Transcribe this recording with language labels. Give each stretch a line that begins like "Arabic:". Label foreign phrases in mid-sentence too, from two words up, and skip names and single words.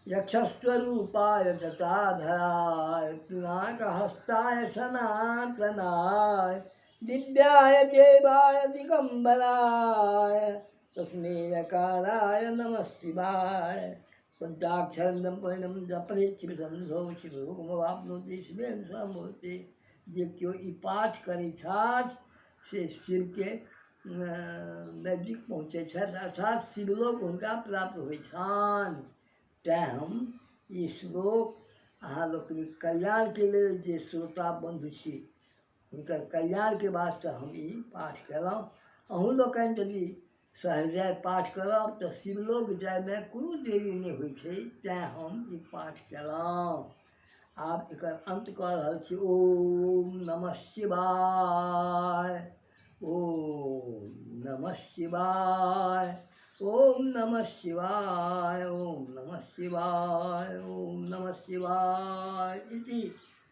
Sanskrit: यक्षस्वरूपाय जटाधराय पिनाकहस्ताय सनातनाय दिव्याय देवाय दिगंबराय तस्मेकाराय नमः शिवाय पंचाक्षरम परिणम जपरेक्षिसंधो शिवोपवाप्नोति शिवेन समूर्ति
Maithili: जे क्यों ई पाठ करै छथि से शिव के नजदीक पहुँचे छथि अर्थात शिवलोक हुनका प्राप्त होइ छनि। तैँ हम ई श्लोक अहाँ लोकनिक कल्याणके लेल जे श्रोता बंधु छी हुनकर कल्याणके वास्ते हम ई पाठ केलहुँ। अहूँ लोकनि यदि सहृदय पाठ करब तऽ शिवलोक जायमे कोनो देरी नहि होइ छै, तैँ हम ई पाठ केलहुँ। आब एकर अंत कऽ रहल छी।
Sanskrit: ओम नमः शिवाय, ओम नमः शिवाय, ओम नमः शिवाय, ओम नमः शिवाय, ओम नमः शिवाय इति